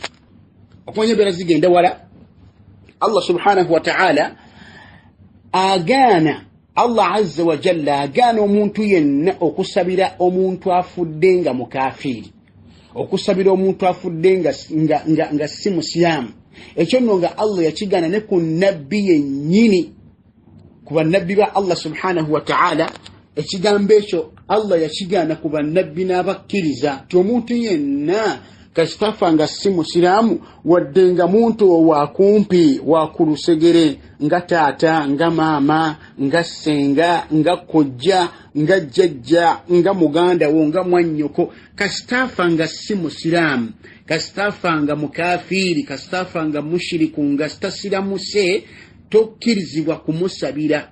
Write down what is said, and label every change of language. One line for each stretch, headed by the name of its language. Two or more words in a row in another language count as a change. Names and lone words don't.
Ganda: Okumanya embeera zigenda wala Allah
Arabic: سبحانه وتعالى
Ganda: agaana, Allah
Arabic: عز وجل
Ganda: agaana omuntu yenna okusabira omuntu afudde nga mukaafiri, okusabira omuntu afudde nga si musiraamu. Ekyo nno nga Allah yakigaana ne ku nabbi yennyini, ku bannabbi ba Allah
Arabic: سبحانه وتعالى.
Ganda: Ekigambo ekyo Allah yakigaana ku bannabbi n'abakkiriza ti omuntu yenna kasitafa nga si musiraamu wadde nga muntu wakumpi wakulusegere nga taata, nga maama, nga ssenga, nga kojja, nga jjajja, nga muganda wo, nga mwannyoko, kasitafa nga si musiraamu, kasitafa nga mukafiiri, kasitafa nga mushiriku, nga sitasiramuse, tokkirizibwa kumusabira.